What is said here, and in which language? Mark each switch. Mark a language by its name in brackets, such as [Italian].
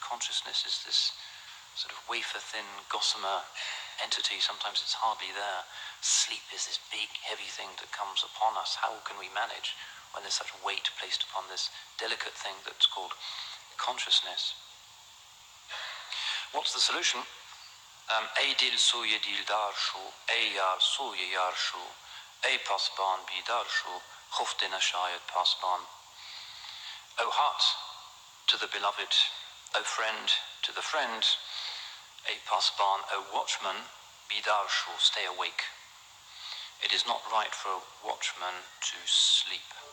[English] Consciousness is this sort of wafer-thin, gossamer entity. Sometimes it's hardly there. Sleep is this big, heavy thing that comes upon us. How can we manage when there's such weight placed upon this delicate thing that's called consciousness? What's the solution? [Persian] ای دل سوی دیلدار شو ای یار سوی یار شو ای پاسبان بیدار شو خفته نشاید پاسبان. [English] O heart, to the beloved, O friend, to the friend, [Persian] ای پاسبان, [English] O watchman, [Persian] بیدار شو, [English] stay awake. It is not right for a watchman to sleep.